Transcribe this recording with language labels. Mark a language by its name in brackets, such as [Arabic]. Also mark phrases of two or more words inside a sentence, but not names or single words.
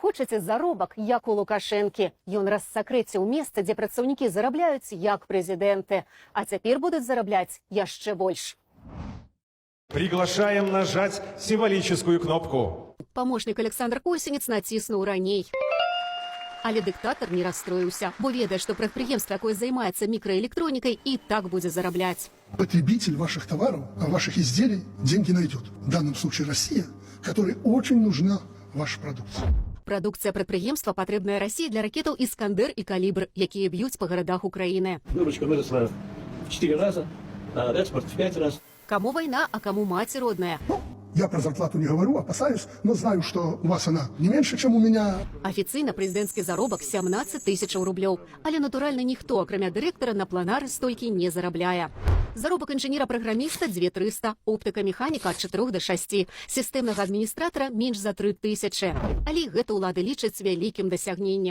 [Belarusian] хочаце заробак, як у Лукашэнкі. Ён рассакрэціў месца, дзе працаўнікі зарабляюць, як прэзідэнты. А цяпер будуць зарабляць яшчэ больш. [Russian] Приглашаем нажать символическую кнопку. [Belarusian] Помощник Александр Косінец націснуў раней. Але дыктатар не расстроіўся, бо ведае, што прадпрыемства, якое займаецца мікраэлектронікай, і так будзе зарабляць. [Russian] Потребитель ваших товаров, ваших изделий деньги найдет. В данном случае Россия, которой очень нужна ваша продукция. [Belarusian] Прадукцыя прадпрыемства патрэбная Расіі для ракетаў «Іскандер» і «Калібр», якія б'юць па гарадах Украіны. [Russian] Выручка выросла в 4 раза, а экспорт в 5 раз. [Belarusian] Каму вайна, а каму маці родная. [Russian] Я про зарплату не говорю, опасаюсь, но знаю, что у вас она не меньше, чем у меня. [Belarusian] Афіцыйна прэзідэнцкі заробак 17 тысячаў рублёў. Але, натуральна, ніхто, акрамя дырэктара, на планары столькі не зарабляе. Заробак інжынера-праграміста 2300, оптыка-механіка ад 4 до 6, сістэмнага адміністратара менш за 3000. Але гэта ўлады лічаць вялікім дасягненнем.